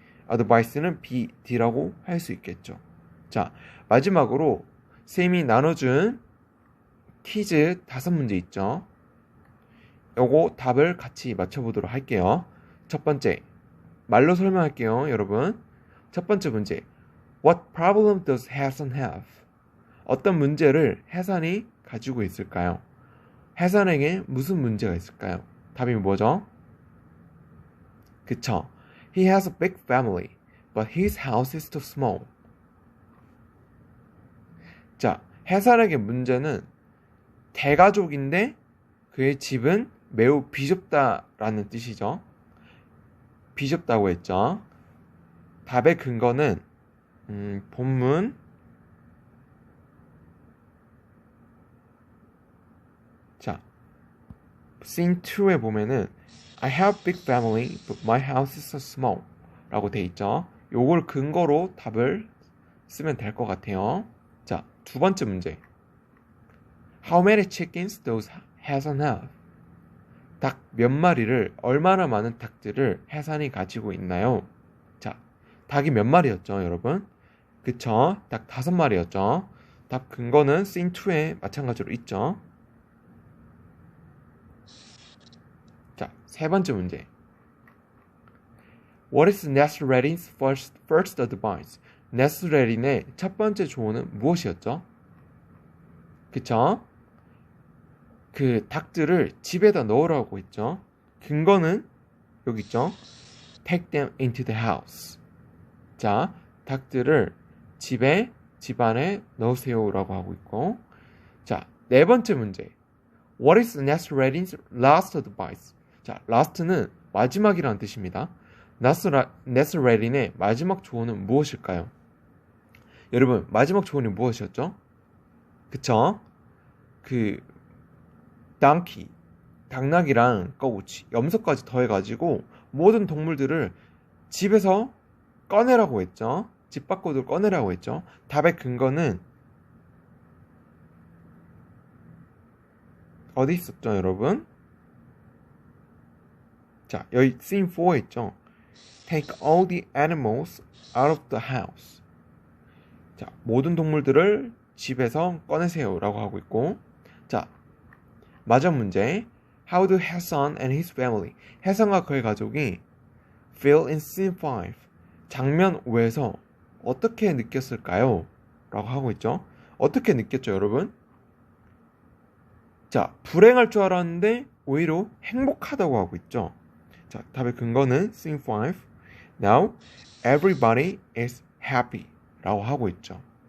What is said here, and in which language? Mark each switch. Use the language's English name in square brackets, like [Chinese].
[Korean] advice는 B, D라고 할 수 있겠죠. 자, 마지막으로 쌤이 나눠준 퀴즈 5문제 있죠. 요거 답을 같이 맞춰보도록 할게요. 첫 번째, 말로 설명할게요, 여러분. 첫 번째 문제, [English] What problem does Hasan have? [Korean] 어떤 문제를 해산이 가지고 있을까요? 해산에게 무슨 문제가 있을까요? 답이 뭐죠? 그쵸. [English] He has a big family, but his house is too small. [Korean] 자, 해산에게 문제는 대가족인데 그의 집은 매우 비좁다라는 뜻이죠. 비좁다고 했죠. 답의 근거는 본문 자, scene 2에 보면은 [English] I have big family, but my house is so small [Korean] 라고 돼 있죠. 요걸 근거로 답을 쓰면 될 것 같아요. 자, 두 번째 문제. [English] How many chickens does Hasan have? [Korean] 닭 몇 마리를, 얼마나 많은 닭들을 해산이 가지고 있나요? 자, 닭이 몇 마리였죠, 여러분? 그쵸? 닭 5마리였죠. 답 근거는 scene 2에 마찬가지로 있죠. 자, 세 번째 문제. [English] What is Nasreddin's first advice? [Korean] 네스레린의 첫 번째 조언은 무엇이었죠? 그쵸? 그 닭들을 집에다 넣으라고 했죠. 근거는 여기 있죠. [English] Take them into the house. [Korean] 자, 닭들을 집안에 넣으세요라고 하고 있고. 자, 네 번째 문제. [English] What is Nasreddin's last advice? [Korean] 자, last는 마지막이라는 뜻입니다. 네스레린의 마지막 조언은 무엇일까요? 여러분, 마지막 조언이 무엇이었죠? 그쵸? donkey, 당나귀랑 꺼우치, 염소까지 더해가지고 모든 동물들을 집에서 꺼내라고 했죠. 집 밖으로 꺼내라고 했죠. 답의 근거는 어디 있었죠, 여러분? 자, 여기 scene 4에 있죠. [English] Take all the animals out of the house. [Korean] 자, 모든 동물들을 집에서 꺼내세요 라고 하고 있고. 자, 마지막 문제. [English] How do Hasan and his family, [Korean] 해산과 그의 가족이 [English] feel in scene 5, [Korean] 장면 5에서 어떻게 느꼈을까요? 라고 하고 있죠. 어떻게 느꼈죠, 여러분? 자, 불행할 줄 알았는데 오히려 행복하다고 하고 있죠. 자, 답의 근거는 scene 5. [English] Now, everybody is happy [Korean] 라고 하고 있죠.